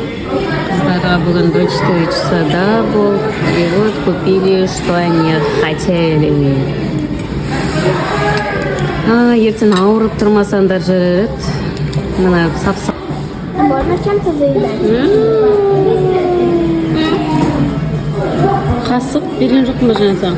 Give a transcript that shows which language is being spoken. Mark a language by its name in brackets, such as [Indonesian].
[Kazakh] Қыздарға бүгін 24 часада был. [Russian] И вот купили, что они хотели. [Kazakh] Ертең ауырып тұрмасаңдар жарайды. Мына сап-сап. [Russian] Можно чем-то заедать? [Kazakh] Қасық берген жоқ ма жаңа саған?